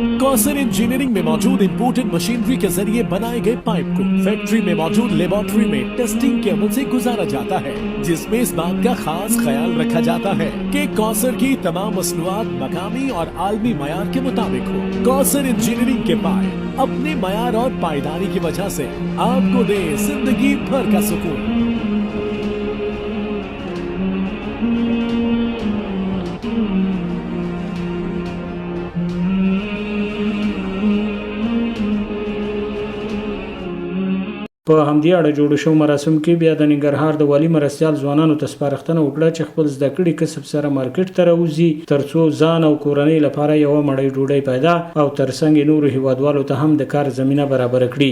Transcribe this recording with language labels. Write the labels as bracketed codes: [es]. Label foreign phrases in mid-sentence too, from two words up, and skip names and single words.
[ur] کوثر انجینئرنگ میں موجود امپورٹڈ مشینری کے ذریعے بنائے گئے پائپ کو فیکٹری میں موجود لیبارٹری میں ٹیسٹنگ کے عمل سے گزارا جاتا ہے، جس میں اس بات کا خاص خیال رکھا جاتا ہے کہ کوثر کی تمام مصنوعات مقامی اور عالمی معیار کے مطابق ہوں. کوثر انجینئرنگ کے پائپ اپنے معیار اور پائیداری کی وجہ سے آپ کو دیں زندگی بھر کا سکون. [ps] په همدې اړه جوړ شو مراسم کې بیا د ننګرهار د والي مرستیال ځوانانو ته سپارښتنه وکړه چې خپل زده کړي کسب سره مارکیټ ته راوځي ترڅو ځان او کورنۍ لپاره یو مړۍ ډوډۍ پیدا او ترڅنګ نورو هیوادوالو ته هم د کار زمینه برابر کړي.